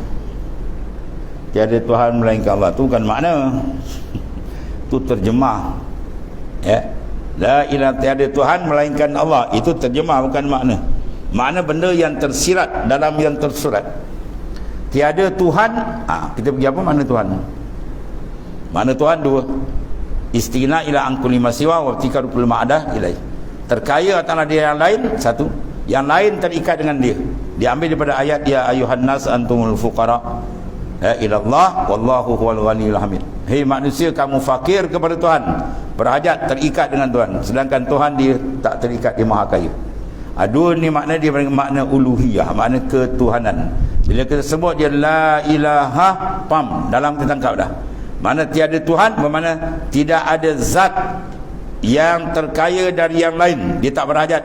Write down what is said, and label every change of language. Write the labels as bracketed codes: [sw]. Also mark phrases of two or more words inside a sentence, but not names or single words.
[ms] Tiada Tuhan melainkan Allah. Tu kan makna, tu terjemah, ya. [ar] لا إله, [ms] tiada Tuhan melainkan Allah, itu terjemah, bukan makna. Makna benda yang tersirat dalam yang tersurat. Tiada Tuhan, kita pergi apa makna Tuhan? Makna Tuhan dua, istigna ila angkuli masiwa wa tikarul ma'adah ilai, terkaya atas dia yang lain, satu, yang lain terikat dengan dia. Diambil daripada ayat [ar] يا أيها الناس أنتم الفقراء إلى الله والله هو الغني الحميد. [ms] Hei manusia, kamu fakir kepada Tuhan, berhajat, terikat dengan Tuhan, sedangkan Tuhan dia tak terikat, dia maha kaya. Dua ni makna dia, makna uluhiyah, makna ketuhanan. Bila kita sebut dia [ar] لا إله, [ms] pam, dalam kita tangkap dah. Mana tiada Tuhan, bermakna tidak ada zat yang terkaya dari yang lain, dia tak berhajat.